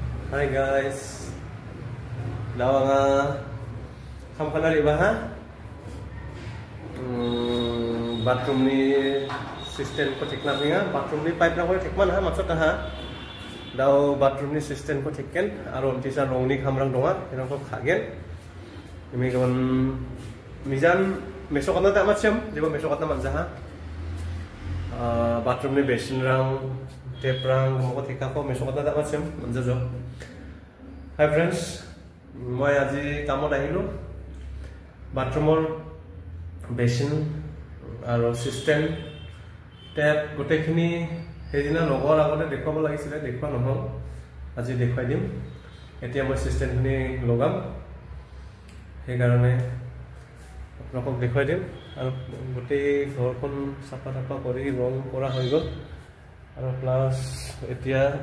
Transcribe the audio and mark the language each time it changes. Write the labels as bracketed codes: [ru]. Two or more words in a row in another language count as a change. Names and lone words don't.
[grt] Hi guys. Daw nga kam kana riba ha. Bathroom ni system ko thik na nga. Bathroom ni pipe na ko thik man ha maksud ha. Daw bathroom ni system ko thikken aro tisa rongni khamrang donga erong ko khagen. Imi kon mizan mesok na ta macam jeba mesok na manja ha. Bathroom ni basin rang tap rang mo thika ko mesok na ta macam manja jo. [en] Hi friends, [as] মই আজি কামত আহিলো বাথৰুমৰ বেচিন আৰু [en] system tap [as] গোটেইখিনি হেদিনা লগৰ আগতে দেখুৱাব লাগিছিল দেখুৱা নহল আজি দেখুৱাই দিম এতিয়া মই সিস্টেমখিনি লগাম সেই কাৰণে আপোনাক দেখুৱাই দিম আৰু গোটেই ঘৰখন সাফা সাফা কৰি ৰং কৰা হৈ গল আৰু প্লাস এতিয়া